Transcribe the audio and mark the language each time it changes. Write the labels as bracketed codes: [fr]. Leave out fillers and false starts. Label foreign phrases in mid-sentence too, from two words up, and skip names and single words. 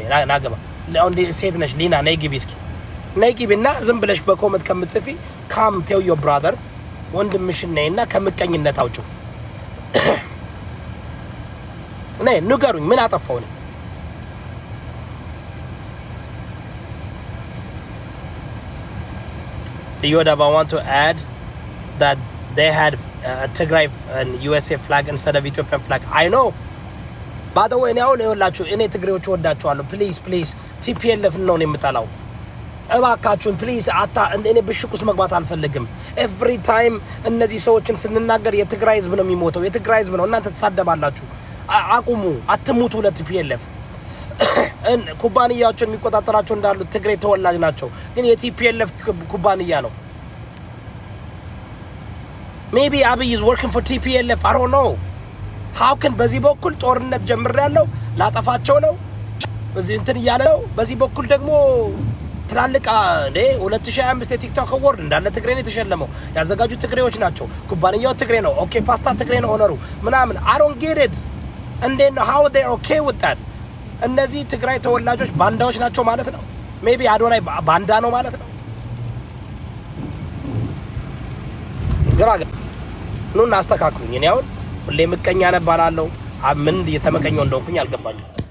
[am] ናግባ። እንዴ ሴት ነሽ ሊና፣ ነይ ግቢ እስኪ፣ ነይ ግቢና ዝም ብለሽ በኮመንት ከምትጽፊ [en] come tell your brother [am] ወንድምሽን ነይና ከምቀኝነት አውጪው። ነይ ንገሩኝ፣ ምን አጠፋው ነኝ? [en] Yoda, I want to add that they had a Tigray and USA flag instead of Ethiopian flag. I know. By the way, now [am] ይኸውላችሁ እኔ ትግሬዎች ወዳችኋለሁ። ፕሊዝ TPLF ነው የምጠላው። እባካችሁን ፕሊዝ እኔ ብሽቅ ውስጥ መግባት አልፈልግም። [en] every time [am] እነዚህ ሰዎችን ስንናገር የትግራይ ህዝብ ነው የሚሞተው፣ የትግራይ ህዝብ ነው። እናንተ ተሳደባላችሁ። አቁሙ፣ አትሙቱ። ለቲፒኤልኤፍ ኩባንያዎችን የሚቆጣጠራቸው እንዳሉ ትግሬ ተወላጅ ናቸው፣ ግን የቲፒኤልኤፍ ኩባንያ ነው። [en] maybe Abiy is working for TPLF, I don't know. how can [am] በዚህ በኩል ጦርነት ጀምሬያለሁ ላጠፋቸው ነው በዚህ እንትን እያለ ነው፣ በዚህ በኩል ደግሞ ትላልቅ 2025 የቲክቶክ አዋርድ እንዳለ ትግሬ ነው የተሸለመው። ያዘጋጁት ትግሬዎች ናቸው፣ ኩባንያው ትግሬ ነው። ኦኬ ፓስታ ትግሬ ነው ኦነሩ ምናምን። [en] I don't get it. [am] እንዴት ነው [en] how they okay with that? [am] እነዚህ ትግራይ ተወላጆች ባንዳዎች ናቸው ማለት ነው። ሜቢ አዶናይ ባንዳ ነው ማለት ነው። ግራጋ ኑና አስተካክሉኝ። እኔ አሁን ሁሌ ምቀኛ ነባላለሁ። ምን እየተመቀኘው እንደሆንኩኝ አልገባኝም።